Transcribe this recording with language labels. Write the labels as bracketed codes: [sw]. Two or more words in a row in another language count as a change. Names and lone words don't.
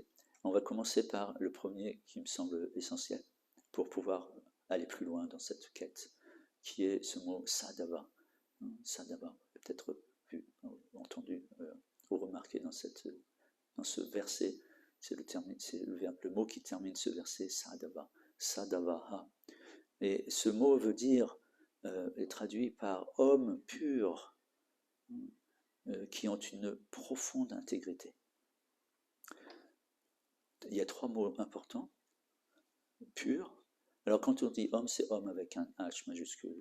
[fr] On va commencer par le premier qui me semble essentiel pour pouvoir aller plus loin dans cette quête, qui est ce mot sadhava. Sadhava, peut-être vu, entendu ou remarqué dans ce verset, c'est le mot qui termine ce verset, sadhava, sadhavaha. Et ce mot veut dire, est traduit par homme pur, qui ont une profonde intégrité. Il y a trois mots importants. Pur. Alors quand on dit homme, c'est homme avec un H majuscule.